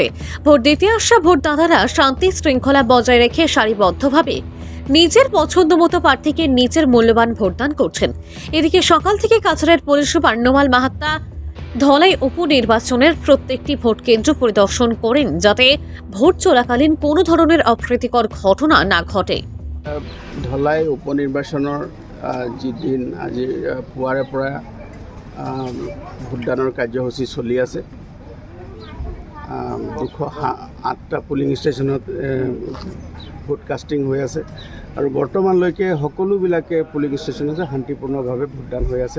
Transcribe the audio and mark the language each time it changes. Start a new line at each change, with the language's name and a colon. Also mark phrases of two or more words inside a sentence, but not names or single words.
Bangla: ভোট দিতে আসা ভোটদাতারা শান্তি শৃঙ্খলা বজায় রেখে সারিবদ্ধভাবে নিজের পছন্দ মতো প্রার্থীকে নিজের মূল্যবান ভোটদান করছেন। এদিকে সকাল থেকে কাছাড়ের পুলিশ সুপার নোমাল মাহাত্তা ধলাই উপনির্বাচনের প্রত্যেকটি ভোট কেন্দ্র পরিদর্শন করেন যাতে ভোট চলাকালীন কোনো ধরনের অপ্রীতিকর ঘটনা না ঘটে।
Assamese: ধলাই উপনিৰ্বাচনৰ যিদিন আজি পুৱাৰে পৰা ভোটদানৰ কাৰ্যসূচী চলি আছে। 208টা
English: polling station vote casting
Assamese: হৈ আছে আৰু বৰ্তমানলৈকে সকলোবিলাকে
English: polling station
Assamese: শান্তিপূৰ্ণভাৱে ভোটদান হৈ আছে।